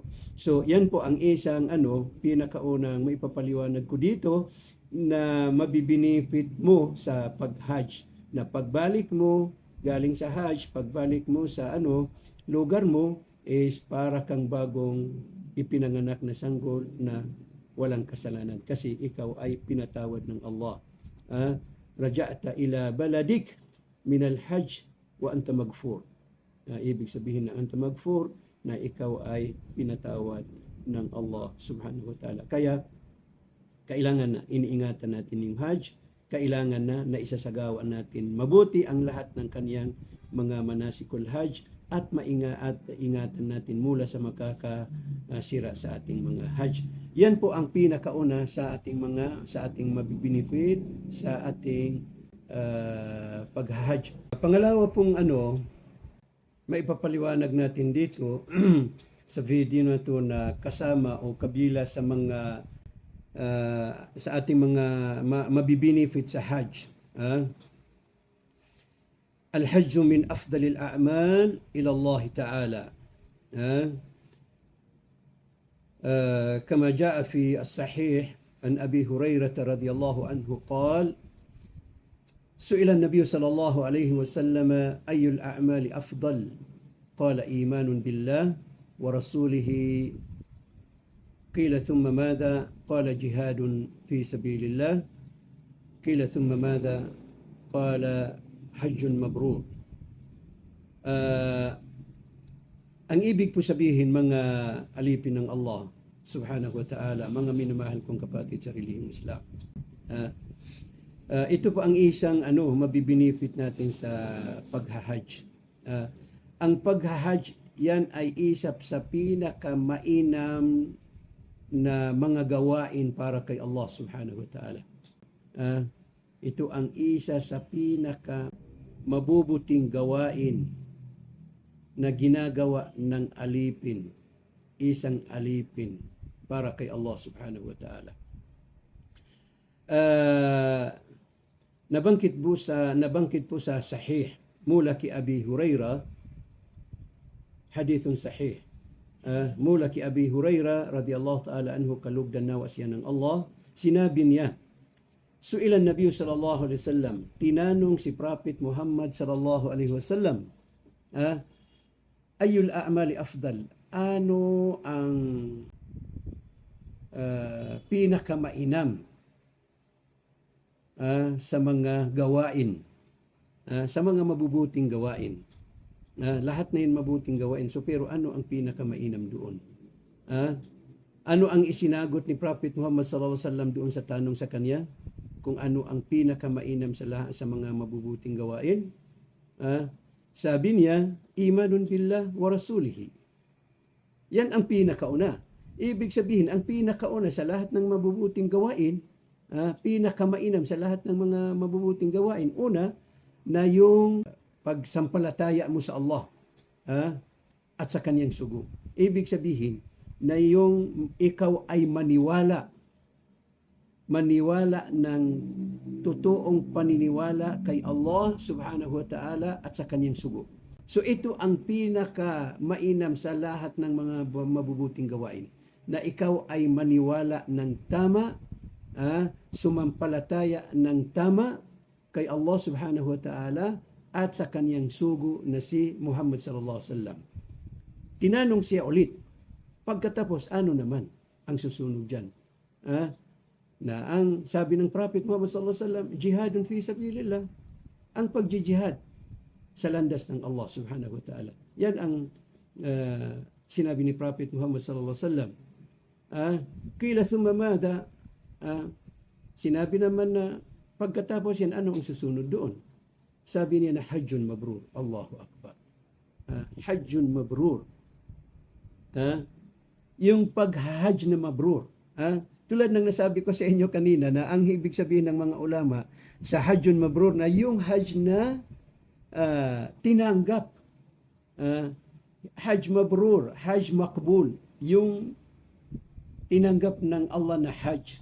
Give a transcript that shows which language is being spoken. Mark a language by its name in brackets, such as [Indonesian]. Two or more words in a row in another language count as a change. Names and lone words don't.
[Filipino] So yan po ang isang pinakaunang maipapaliwanag ko dito na mabibinefit mo sa pag-Hajj. Na pagbalik mo galing sa Hajj, pagbalik mo sa lugar mo is para kang bagong ipinanganak na sanggol na walang kasalanan kasi ikaw ay pinatawad ng Allah. [Arabic] رجعت إلى بلدك من الحج وأنت مغفور. [Filipino] Ibig sabihin na [Arabic] أنت مغفور, [Filipino] na ikaw ay pinatawad ng Allah [Arabic] سبحانه وتعالى. [Filipino] Kaya kailangan na iniingatan natin yung hajj, kailangan na naisasagawa natin mabuti ang lahat ng kaniyang mga [Arabic] مناسك الحج, [Filipino] at ingatan natin mula sa makakasira sa ating mga hajj. Yan po ang pinakauna sa ating mabibinefit sa ating paghahajj. Pangalawa pong maipapaliwanag natin dito sa video na ito na kasama o kabila sa mga sa ating mga mabibinefit sa hajj. [Arabic] الحج من أفضل الأعمال إلى الله تعالى كما جاء في الصحيح عن أبي هريرة رضي الله عنه قال سئل النبي صلى الله عليه وسلم أي الأعمال أفضل قال إيمان بالله ورسوله قيل ثم ماذا قال جهاد في سبيل الله قيل ثم ماذا قال حج مبرور. [Filipino] Ang ibig po sabihin, mga alipin ng Allah [Arabic] سبحانه وتعالى, [Filipino] mga minamahal kong kapatid sa relihiyong Islam, ito po ang isang mabibinefit natin sa paghahajj. Ang paghahajj, yan ay isap sa pinakamainam na mga gawain para kay Allah [Arabic] سبحانه وتعالى. [Filipino] Ito ang isa sa pinaka mabubuting gawain na ginagawa ng alipin, isang alipin para kay Allah [Arabic] سبحانه وتعالى. [Filipino] Nabanggit po sa sahih mula ki Abi Hurairah, [Arabic] حديث صحيح, [Filipino] mula ki Abi Hurairah [Arabic] رضي الله تعالى عنه, [Filipino] kalugdan nawa siya ng Allah, sinabi niya, [Arabic] سئل النبي صلى الله عليه وسلم, [Filipino] tinanong si Prophet Muhammad [Arabic] صلى الله عليه وسلم, أي الأعمال أفضل, [Filipino] ano ang pinakamainam sa mga gawain, sa mga mabubuting gawain. Lahat na yun mabuting gawain, so pero ano ang pinakamainam doon? Ano ang isinagot ni Prophet Muhammad [Arabic] صلى الله عليه وسلم [Filipino] doon sa tanong sa kanya? Kung ano ang pinakamainam sa lahat sa mga mabubuting gawain? Sabi niya, [Arabic] إيمان بالله ورسوله. [Filipino] Yan ang pinakauna. Ibig sabihin, ang pinakauna sa lahat ng mabubuting gawain, pinakamainam sa lahat ng mga mabubuting gawain, una, na yung pagsampalataya mo sa Allah at sa kanyang sugo. Ibig sabihin, na yung ikaw ay maniwala ng totoong paniniwala kay Allah [Arabic] سبحانه وتعالى [Filipino] at sa kanyang sugo. So ito ang pinaka mainam sa lahat ng mga mabubuting gawain, na ikaw ay maniwala ng tama, sumampalataya ng tama kay Allah [Arabic] سبحانه وتعالى [Filipino] at sa kanyang sugo na si Muhammad [Arabic] صلى الله عليه وسلم. [Filipino] Tinanong siya ulit, pagkatapos ano naman ang susunod dyan? Na ang sabi ng Prophet Muhammad [Arabic] صلى الله عليه وسلم, جهاد في سبيل الله, [Filipino] ang pagjihad sa landas ng Allah [Arabic] سبحانه وتعالى. [Filipino] Yan ang sinabi ni Prophet Muhammad [Arabic] صلى الله عليه وسلم. قيل ثم ماذا, [Filipino] sinabi naman na pagkatapos yan, ano ang susunod doon? Sabi niya na [Arabic] حج مبرور. الله أكبر. حج مبرور. [Filipino] Yung paghahajj na mabrur. Tulad ng nasabi ko sa inyo kanina na ang ibig sabihin ng mga ulama sa [Arabic] حج مبرور, [Filipino] na yung hajj na tinanggap. [Arabic] حج مبرور، حج مقبول, [Filipino] yung tinanggap ng Allah na hajj.